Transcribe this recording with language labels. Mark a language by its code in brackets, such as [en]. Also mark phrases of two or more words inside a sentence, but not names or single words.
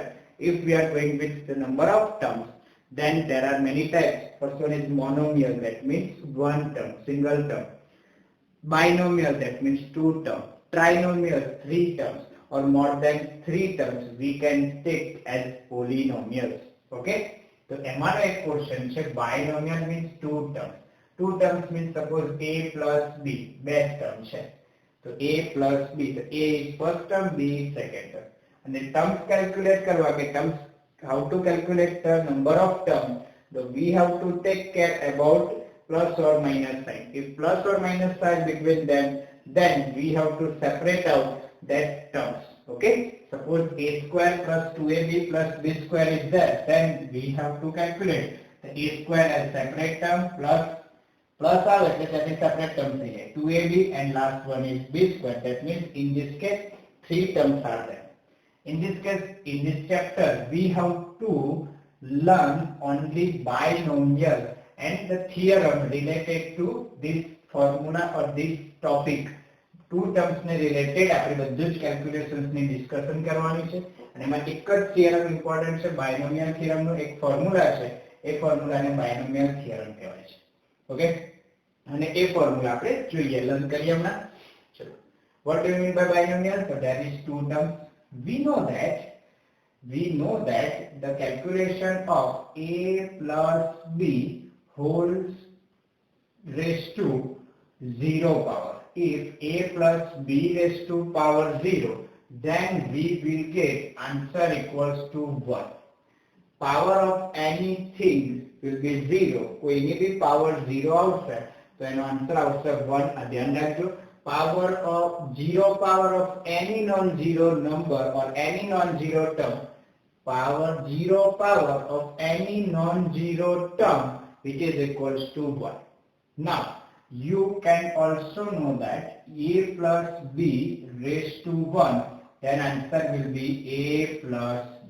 [en] If we are going with the number of terms, then there are many types. First one is monomial, that means one term, single term. Binomial, that means two terms. Trinomial, three terms or more than three terms we can take as polynomials. Okay? So [gu] એમાંનો એક [en] question છે binomial means two terms. Two terms means suppose a plus b, best term છે. So a plus b, so a is first term, b is second term. And the terms calculate [gu] કરવા કે [en] terms, how to calculate the number of terms? So we have to take care about plus or minus sign. If plus or minus sign between them, then we have to separate out that terms. Okay? Suppose a square plus 2ab plus b square is there, then we have to calculate the a square as separate term plus [gu] આવે એટલે [en] that is separate term [gu] થઈ જાય [en] 2ab and last one is b square. That means in this case three terms are there. In this case, in this chapter, we have to learn only binomial and the theorem related to this formula or this topic. Two terms [gu] ને related આપણે બધું જ calculations ની discussion કરવાની છે અને એમાં એક જ [en] theorem important [gu] છે [en] binomial theorem [gu] નો એક formula છે એ formula ને [en] binomial theorem [gu] કહેવાય છે. ઓકે, અને એ formula આપણે જોઈએ લર્ન કરીએ હમણાં. ચલો, [en] what do you mean by binomial? So there is two terms. We know that the calculation of a plus b whole raised to 0 power. If a plus b raised to power 0, then we will get answer equals to 1. Power of anything will be 0. [hi] कोई भी [gu] power 0 આવશે તો એનો answer આવશે 1. આ ધ્યાન રાખજો. [en] Power of 0 power of any non-zero number or any non-zero term. Power 0 power of any non-zero term which is equals to 1. Now, you can also know that a plus b raised to 1, then answer will be a plus b.